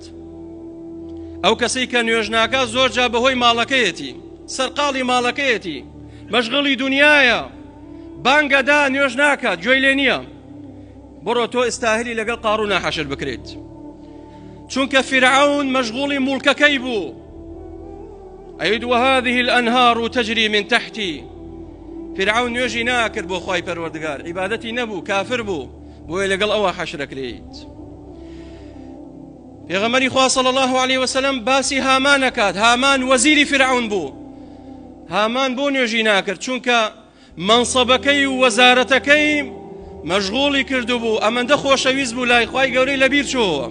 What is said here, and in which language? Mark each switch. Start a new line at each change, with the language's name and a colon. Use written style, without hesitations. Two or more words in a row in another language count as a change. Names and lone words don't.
Central Kurdish: ئەو کەسەی کە نوێژ ناکات زۆر جا بەهۆی ماڵەکەیەتی سەرقاڵی ماڵەکەیەتی مەشغوڵی دنیایە بانگەدا نوێژ ناکات گوێی لێ نییە. بڕۆ تۆ ئێستاهلی لەگەڵ قارونە حەشر بکرێت. چونکە فرعون مەشغوڵی موڵکەکەی بوو.
Arabic: ئەید وهذه الأنهار تجري من تحتي.
Central Kurdish: فرعون نوێژی ناکرد بۆ خوای پەروەردگار، عیبادەتی نەبوو، کافر بوو، بۆیە لەگەڵ ئەوە حەشرەکرێت. پێغەمبەری خوا
Arabic: صلی الله عليه وسلم
Central Kurdish: باسی هامان ئەکات. هامان وەزیری فرعون بوو. هامان بۆ نوێژی ناکرد چونکە منصەبەکەی و وەزارەتەکەی مەشغوڵی کردو بوو، ئەمەندە خۆشەویست بوو لای خوای گەورەی لەبیر چۆوە.